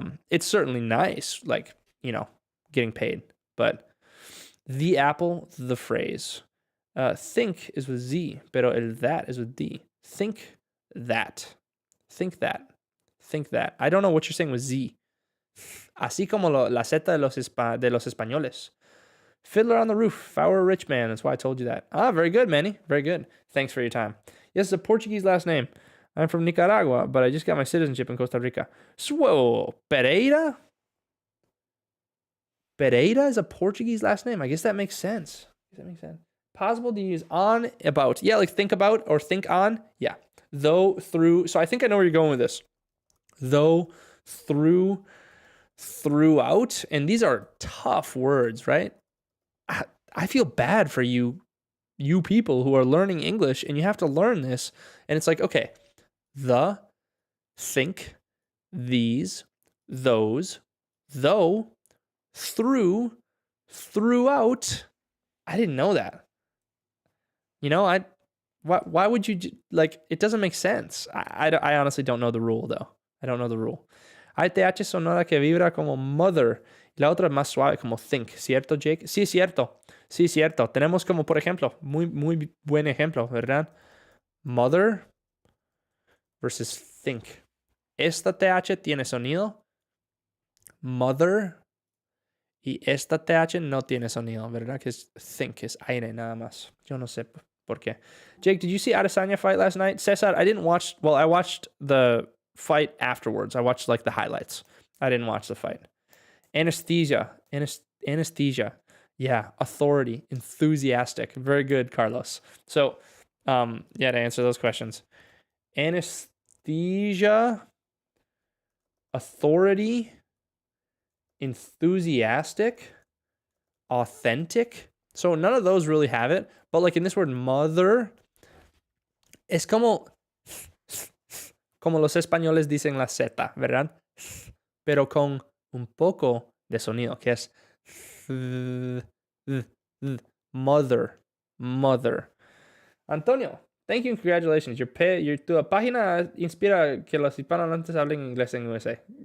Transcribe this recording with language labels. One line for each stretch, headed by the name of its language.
English: It's certainly nice, like, you know, getting paid. But the apple, the phrase. Think is with Z,
Spanish: pero el
English: that is with D. Think that. Think that. Think that. I don't know what you're saying with Z.
Spanish: Así como la Z de los españoles.
English: Fiddler on the Roof. If I were a rich man, that's why I told you that. Ah, very good, Manny. Very good. Thanks for your time. Yes, it's a Portuguese last name. I'm from Nicaragua, but I just got my citizenship in Costa Rica. So, Pereira? Pereira is a Portuguese last name. I guess that makes sense. Possible to use on, about. Yeah, like think about or think on. Yeah. Though, through. So I think I know where you're going with this. Though, through, throughout. And these are tough words, right? I feel bad for you people who are learning English and you have to learn this. And it's like, okay, the, think, these, those, though, through, throughout. I didn't know that. You know, why would you, like, it doesn't make sense. I honestly don't know the rule, though. I don't know the rule.
Spanish: Hay TH sonora que vibra como mother. Y la otra es más suave como think. ¿Cierto, Jake? Sí, cierto. Sí, cierto. Tenemos como, por ejemplo, muy buen ejemplo, ¿verdad? Mother versus think. Esta TH tiene sonido. Mother. Y esta TH no tiene sonido, ¿verdad? Que es think, es aire nada más. Yo no sé por qué.
English: Jake, did you see Adesanya fight last night? Cesar, I didn't watch, well, I watched the fight afterwards. I watched like the highlights. I didn't watch the fight. Anesthesia. Anesthesia. Yeah. Authority. Enthusiastic. Very good, Carlos. So, yeah, to answer those questions. Anesthesia. Authority. Enthusiastic. Authentic. So none of those really have it. But like in this word, mother, es como los españoles dicen la Z, ¿verdad? pero con un poco de sonido, que es th, th, th, mother, mother. Antonio, thank you and congratulations.
Spanish: Tu página inspira que los hispanohablantes hablen inglés en USA.